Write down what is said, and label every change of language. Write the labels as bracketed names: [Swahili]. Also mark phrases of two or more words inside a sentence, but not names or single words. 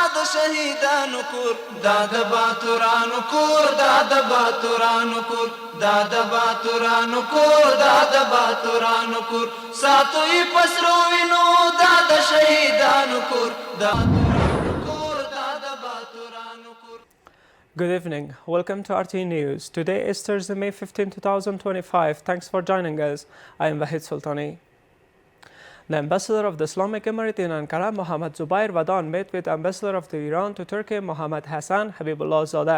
[Pashto] شهیدانو کور دا د باتورانو کور دا د باتورانو کور دا د باتورانو کور دا د باتورانو کور ساتوي پسرو وینو دا د شهیدانو کور دا [English] Good evening. Welcome to RTA News. Today is Thursday, May 15, 2025. Thanks for joining us. I am Wahid Sultani. The ambassador of the Islamic Emirate in Ankara, Mohammad Zubair Vadan, met with ambassador of Iran to Turkey, Mohammad Hassan Habibullah Zadeh.